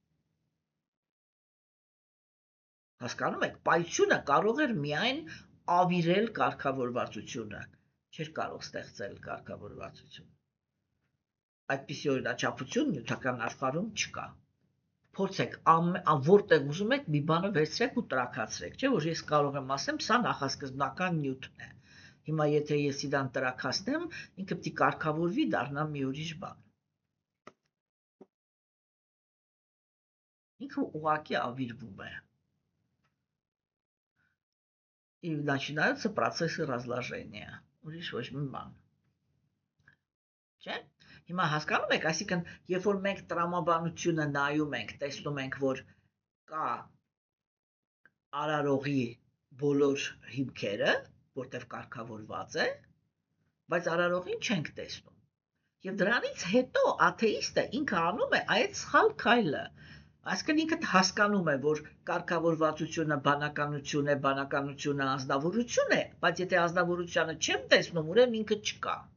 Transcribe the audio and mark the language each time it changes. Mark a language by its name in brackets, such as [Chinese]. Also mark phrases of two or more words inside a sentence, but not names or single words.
[Armenian] Հասկանում եք, պայթյունը կարող էր միայն ավիրել կարգավորվածությունը, չէր կարող ստեղծել կարգավորվածություն։ Այդպիսի օրինաչափություն նյութական աշխարհում չկա։ Փորձեք որտեղ ուզում եք մի բանը վերցրեք ու տրաքացրեք, չէ՞ որ ես կարող եմ ասեմ, սա նախասկզբնական նյութն է։ Հիմա եթե ես իրան տրաքացնեմ, ինքը պիտի կարգավորվի, դառնա մի ուրիշ բան։ Ինքը ուղղակի ավիրվում է։ [Russian] И начинаются процессы разложения։ [Armenian] Ուրիշ ոչ մի բան։ Չէ՞։ Հիմա հասկանում եք, այսինքն, երբ որ մենք տրամաբանությունը նայում ենք, տեսնում ենք, որ կա արարողի բոլոր հիմքերը, որտեղ կարգավորված է, բայց արարողին չենք տեսնում։ Եվ դրանից հետո աթեիստը ինքը անում է այդ սխալ քայլը։ Այսինքն ինքը հասկանում է, որ կարգավորվածությունը բանականություն է, բանականությունը ազնվորություն է, բայց եթե ազնվորությունը չեմ տեսնում, ուրեմն ինքը չկա։